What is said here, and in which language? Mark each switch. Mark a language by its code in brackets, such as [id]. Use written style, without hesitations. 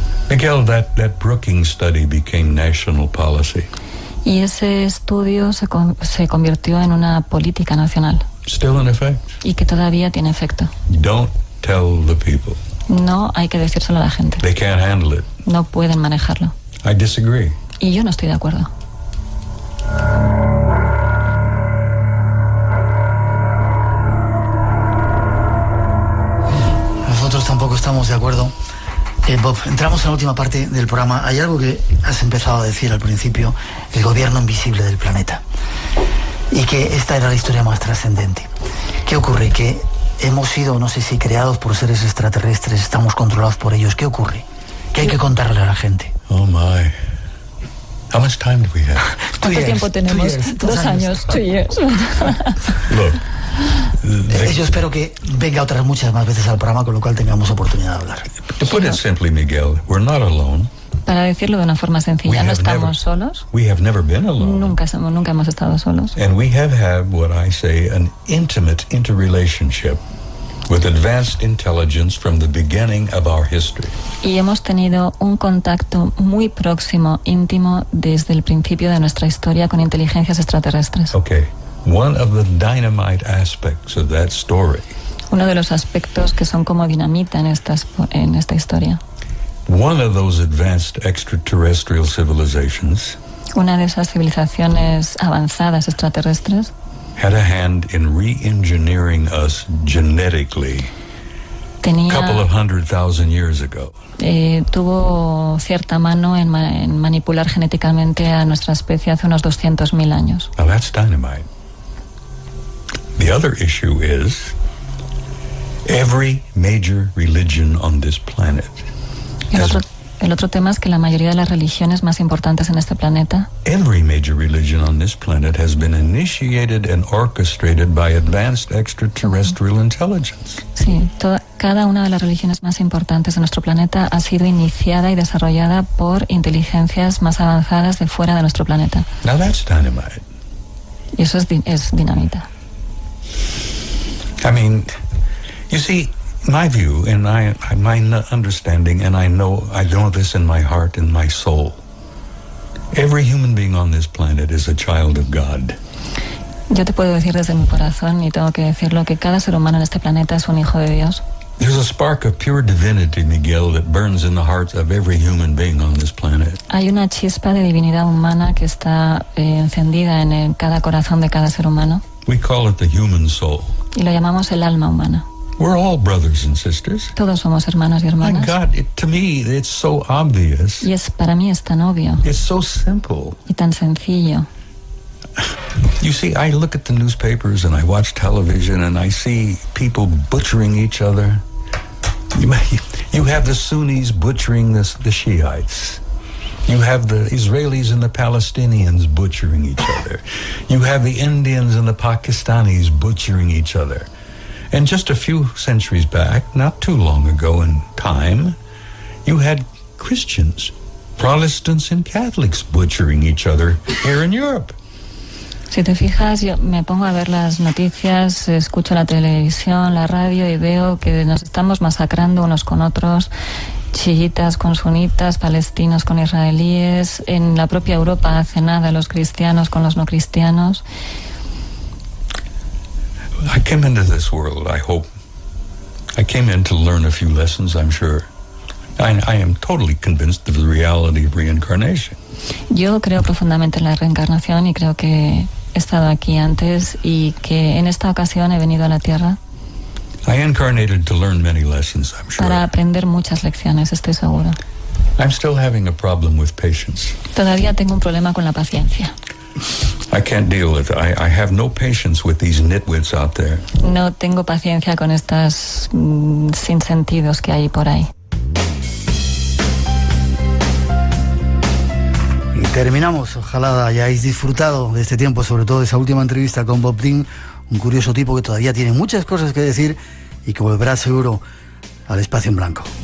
[en] Miguel, that Brookings study became national policy. [es] Y ese estudio se convirtió en una política nacional. [en] Still in effect. [es] Y que todavía tiene efecto. [en] Don't tell the people. [es] No hay que decírselo a la gente. [en] They can't handle it. [es] No pueden manejarlo. [en] I disagree. [es] Y yo no estoy de acuerdo. Nosotros tampoco estamos de acuerdo. Bob, entramos en la última parte del programa. Hay algo que has empezado a decir al principio, el gobierno invisible del planeta. Y que esta era la historia más trascendente. ¿Qué ocurre? Que hemos sido, no sé si creados por seres extraterrestres, estamos controlados por ellos. ¿Qué ocurre? ¿Qué hay que contarle a la gente? [en] Oh my. How much time do we have? [es] ¿Cuánto tiempo tenemos? 2 años. [en] 2 years. Look. [es] Yo espero que venga otras muchas más veces al programa, con lo cual tengamos oportunidad de hablar. [en] To put it simply, Miguel, we're not alone. [es] Para decirlo de una forma sencilla, no estamos solos. [en] We have never been alone. [es] Nunca hemos estado solos. [en] And we have had what I say an intimate interrelationship with advanced intelligence from the beginning of our history. [es] Y hemos tenido un contacto muy próximo, íntimo, desde el principio de nuestra historia con inteligencias extraterrestres. [en] Okay. One of the dynamite aspects of that story. [es] Uno de los aspectos que son como dinamita en esta historia. [en] One of those advanced extraterrestrial civilizations. [es] Una de esas civilizaciones avanzadas extraterrestres. [en] Had a hand in re-engineering us genetically. A couple of 100,000 years ago. [es] Tuvo cierta mano en manipular genéticamente a nuestra especie hace unos 200.000 años. [en] Now that's dynamite. The other issue is every major religion on this planet. [es] El otro tema es que la mayoría de las religiones más importantes en este planeta, [en] every major religion on this planet has been initiated and orchestrated by advanced extraterrestrial intelligence. [es] Sí, cada una de las religiones más importantes de nuestro planeta ha sido iniciada y desarrollada por inteligencias más avanzadas de fuera de nuestro planeta. [en] Now that's dynamite. [es] Y eso es dinamita. [en] I mean, you see, my view and my understanding, and I know this in my heart and my soul. Every human being on this planet is a child of God. [es] Yo te puedo decir desde mi corazón, y tengo que decirlo, que cada ser humano en este planeta es un hijo de Dios. [en] There's a spark of pure divinity, Miguel, that burns in the heart of every human being on this planet. [es] Hay una chispa de divinidad humana que está encendida en cada corazón de cada ser humano. [en] We call it the human soul. [es] Y lo llamamos el alma humana. [en] We're all brothers and sisters. [es] Todos somos hermanos y hermanas. [en] My God, to me, it's so obvious. [es] Y para mí es tan obvio. [en] It's so simple. [es] Y tan sencillo. [en] You see, I look at the newspapers and I watch television and I see people butchering each other. You have the Sunnis butchering the Shiites. You have the Israelis and the Palestinians butchering each other. You have the Indians and the Pakistanis butchering each other. And just a few centuries back, not too long ago in time, you had Christians, Protestants and Catholics butchering each other here in Europe. [es] Si te fijas, yo me pongo a ver las noticias, escucho la televisión, la radio y veo que nos estamos masacrando unos con otros, chiitas con sunitas, palestinos con israelíes, en la propia Europa hace nada los cristianos con los no cristianos. [en] I came into this world, I hope. I came in to learn a few lessons, I'm sure. I am totally convinced of the reality of reincarnation. [es] Yo creo profundamente en la reencarnación y creo que he estado aquí antes y que en esta ocasión he venido a la Tierra. [en] I incarnated to learn many lessons, I'm sure. [es] Para aprender muchas lecciones, estoy seguro. [en] I'm still having a problem with patience. [es] Todavía tengo un problema con la paciencia. [en] I can't deal with it. I have no patience with these nitwits out there. [es] No tengo paciencia con estas sinsentidos que hay por ahí. Y terminamos. Ojalá hayáis disfrutado de este tiempo, sobre todo de esa última entrevista con Bob Dylan, un curioso tipo que todavía tiene muchas cosas que decir y que volverá seguro al espacio en blanco.